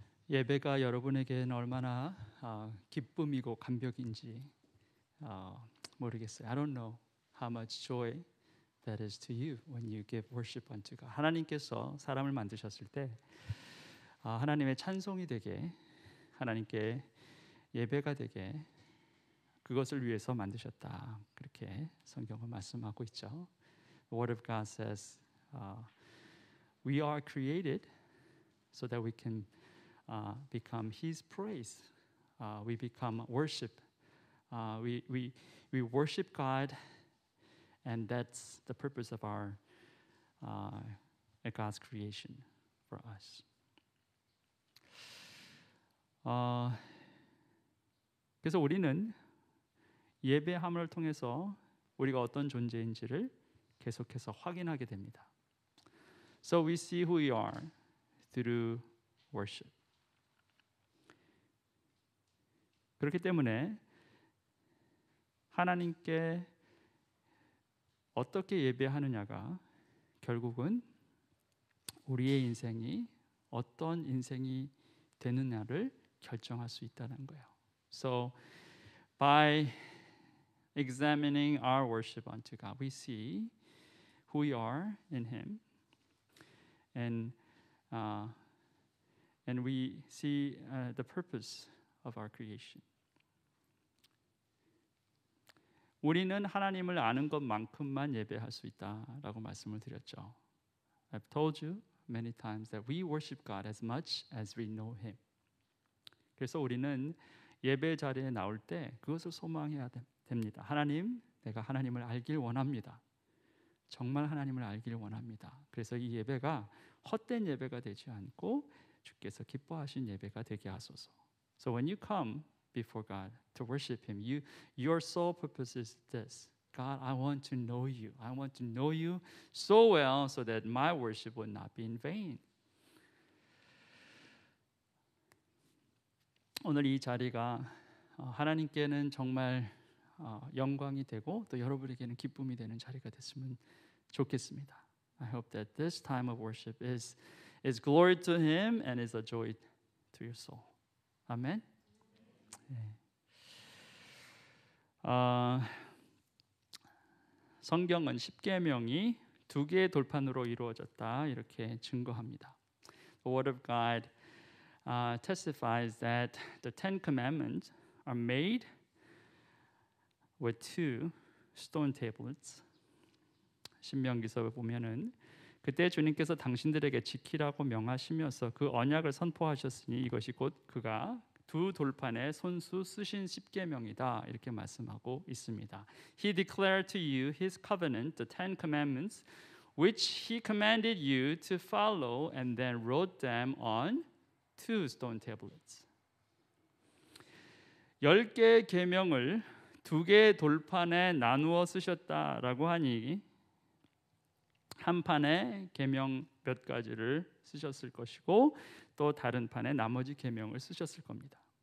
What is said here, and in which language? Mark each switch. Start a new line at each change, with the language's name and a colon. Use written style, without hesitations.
Korean: 예배가 여러분에게는 얼마나 기쁨이고 감격인지 모르겠어요.
English: I don't know how much joy that is to you when you give worship unto God.
Korean: 하나님께서 사람을 만드셨을 때 하나님의 찬송이 되게, 하나님께 예배가 되게 그것을 위해서 만드셨다. 그렇게 성경은 말씀하고 있죠.
English: The Word of God says we are created so that we can become His praise. We become worship. We worship God, and that's the purpose of our God's creation for us.
Korean: 그래서 우리는 예배함을 통해서 우리가 어떤 존재인지를 계속해서 확인하게 됩니다.
English: So we see who we are through worship.
Korean: 그렇기 때문에 하나님께 어떻게 예배하느냐가 결국은 우리의 인생이 어떤 인생이 되느냐를 결정할 수 있다는 거예요.
English: So by examining our worship unto God, we see who we are in Him, and we see the purpose of our creation.
Korean: 우리는 하나님을 아는 것만큼만 예배할 수 있다라고 말씀을 드렸죠.
English: I've told you many times that we worship God as much as we know Him.
Korean: 그래서 우리는 예배 자리에 나올 때 그것을 소망해야 됩니다. 하나님, 내가 하나님을 알길 원합니다. 정말 하나님을 알길 원합니다. 그래서 이 예배가 헛된 예배가 되지 않고 주께서 기뻐하신 예배가 되게 하소서.
English: So when you come before God to worship Him, your sole purpose is this: God, I want to know You. I want to know You so well so that my worship would not be in vain.
Korean: 오늘 이 자리가 하나님께는 정말 영광이 되고 또 여러분에게는 기쁨이 되는 자리가 됐으면 좋겠습니다.
English: I hope that this time of worship is glory to Him and is a joy to your soul.
Korean: 아멘. 네. 성경은 십계명이 두 개의 돌판으로 이루어졌다 이렇게 증거합니다.
English: The Word of God testifies that the Ten Commandments are made with two stone tablets.
Korean: 신명기서에 보면은 그때 주님께서 당신들에게 지키라고 명하시면서 그 언약을 선포하셨으니 이것이 곧 그가 두 돌판에 손수 쓰신 십계명이다 이렇게 말씀하고 있습니다.
English: He declared to you His covenant, the Ten Commandments, which He commanded you to follow, and then wrote them on two stone tablets.
Korean: 10개의 계명을 두 개의 돌판에 나누어 쓰셨다라고 하니 한 판에 계명 몇 가지를 쓰셨을 것이고 또 다른 판에 나머지 계명을 쓰셨을 겁니다.